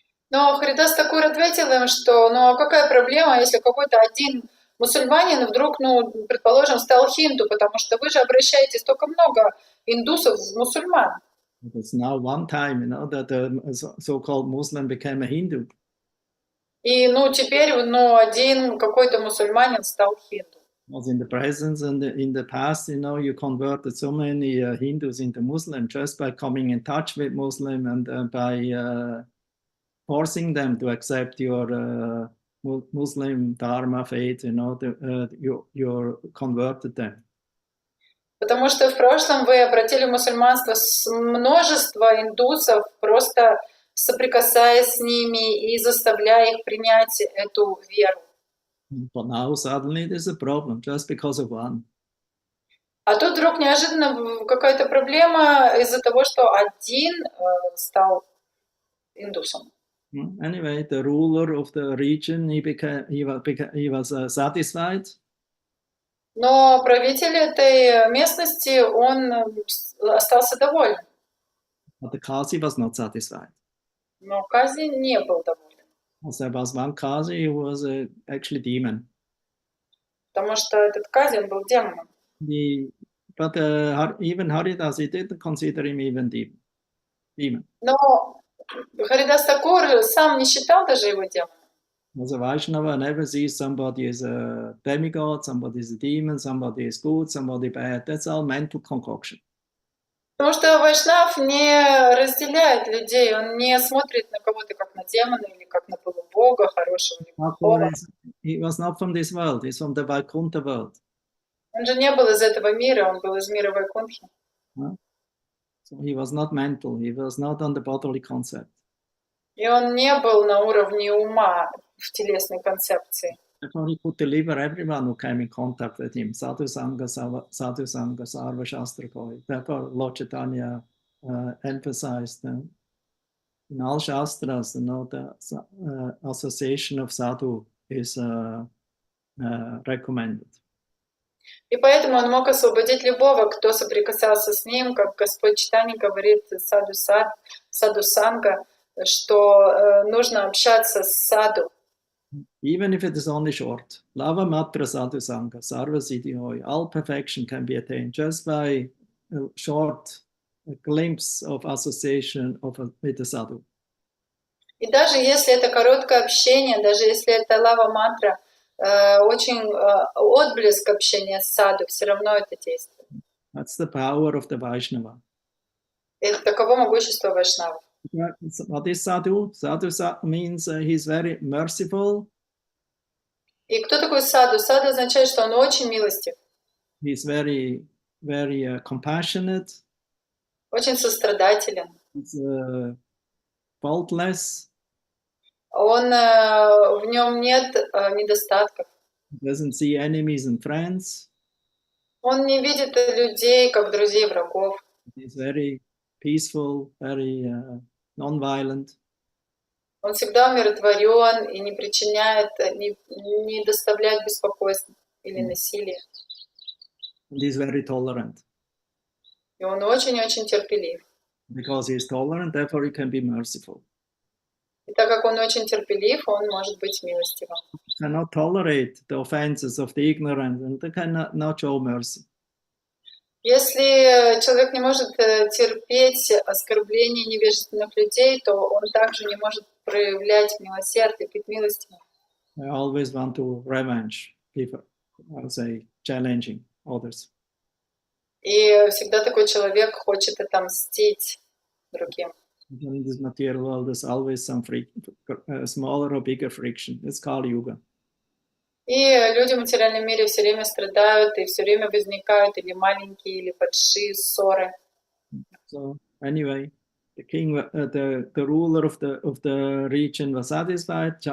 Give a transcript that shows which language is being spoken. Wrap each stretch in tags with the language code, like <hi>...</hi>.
<ru>Но Харидас Такур ответил им, что ну а какая проблема, если какой-то один мусульманин вдруг, ну, предположим, стал хинду, потому что вы же обращаете столько много индусов в мусульман.</ru> <en>It's now one time, that a so-called Muslim became a Hindu.</en> <ru>И, ну, теперь, ну, один какой-то мусульманин стал хинду.</ru> <en>Was in the present and in the past, you converted so many Hindus into Muslim just by coming in touch with Muslim and by forcing them to accept your Muslim Dharma faith, you converted them.</en> <ru>Потому что в прошлом вы обратили в мусульманство множество индусов, просто соприкасаясь с ними и заставляя их принять эту веру.</ru> <en>But now suddenly there's a problem just because of one.</en> <ru>А тут вдруг неожиданно какая-то проблема из-за того, что один стал индусом.</ru> <en>Anyway, the ruler of the region, he was satisfied.</en> <ru>Но правитель этой местности, он остался доволен.</ru> <en>But the Kasi was not satisfied.</en> <ru>Но Кази не был доволен.</ru> <en>There was one Kasi who was actually demon.</en> <ru>Потому что этот Кази, он был демоном.</ru> <en>But even Haridas, he didn't consider him even demon.</en> <ru>Но Харидас Такур сам не считал даже его демоном.</ru> <en>As a Vaishnava, never sees somebody as a demigod, somebody is a demon, somebody is good, somebody bad. That's all mental concoction.</en> <ru>Потому что Вайшнав не разделяет людей, он не смотрит на кого-то как на демона или как на полубога, хорошего или плохого.</ru> <en>He was not from this world, he's from the Vaikunta world.</en> <ru>Он же не был из этого мира, он был из мира Вайкунтхи.</ru> <en>So he was not mental, he was not on the bodily concept.</en> <ru>И он не был на уровне ума в телесной концепции.</ru> <en>Therefore, he could deliver everyone who came in contact with him.</en> <bn>Sadhu Sangha, Sarva Shastra Koi.</bn> <en>Therefore, Lord Chaitanya emphasized in all Shastras, the association of sadhu is recommended.</en> <ru>И поэтому он мог освободить любого, кто соприкасался с ним, как Господь Чайтанья говорит саду санга, что нужно общаться с саду.</ru> <en>Even if it is only short,</en> <bn>lava matra sadhu sangha, sarva siddhi hoy,</bn> <en>all perfection can be attained just by a short glimpse of association with the sadhu.</en> <ru>И даже если это короткое общение, даже если это лава мантра, очень отблеск общения с саду, все равно это действует.</ru> <en>That's the power of the Vaishnava.</en> <ru>Это таково могущество вайшнавов.</ru> <en>What is sadhu? Sadhu means he's very merciful.</en> <ru>И кто такой саду? Саду означает, что он очень милостив.</ru> <en>He's very, very compassionate.</en> <ru>Очень сострадателен.</ru> <en>He's faultless.</en> <ru>Он, в нем нет недостатков.</ru> <en>He doesn't see enemies and friends.</en> <ru>Он не видит людей как друзей и врагов.</ru> <en>He's very peaceful, very non-violent.</en> <ru>Он всегда умиротворен и не причиняет, не доставляет беспокойств или насилия.</ru> <en>And he's very tolerant.</en> <ru>И он очень-очень терпелив.</ru> <en>Because he is tolerant, therefore he can be merciful.</en> <ru>И так как он очень терпелив, он может быть милостивым.</ru> <en>He cannot tolerate the offenses of the ignorant, and they cannot show mercy.</en> <ru>Если человек не может терпеть оскорбления невежественных людей, то он также не может проявлять милосердие, быть милостивым.</ru> <en>I always want to revenge people, I would say, challenging others.</en> <ru>И всегда такой человек хочет отомстить другим.</ru> <en>In this material world, there's always some smaller or bigger friction. It's Kali Yuga.</en> <ru>И люди в материальном мире все время страдают, и все время возникают или маленькие, или большие ссоры.</ru> <en>So anyway, the king, the ruler of the region was satisfied.</en>